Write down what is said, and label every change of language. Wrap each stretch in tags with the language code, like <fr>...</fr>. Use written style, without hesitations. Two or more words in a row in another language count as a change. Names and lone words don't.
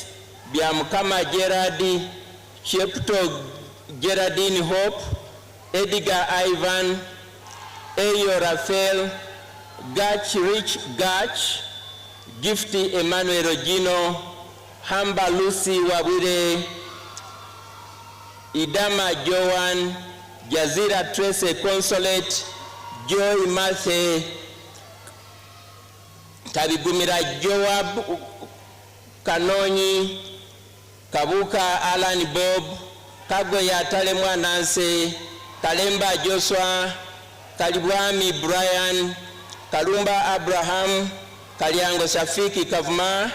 <en>Biamkama Gerardi, Shepto Gerardine Hope, Edgar Ivan, Eyo Rafael, Gach Rich Gach, Gifty Emmanuel Rogino, Hamba Lucy Wabire, Idama Joan, Jazira Trace Consulate, Joy Mathe, Tabigumira Joab Kanoni, Kabuka Alan Bob, Kagoya Talemwa Nancy, Kalemba Joshua, Kalibwami Brian, Kalumba Abraham, Kalyango Shafiki Kavuma,</en>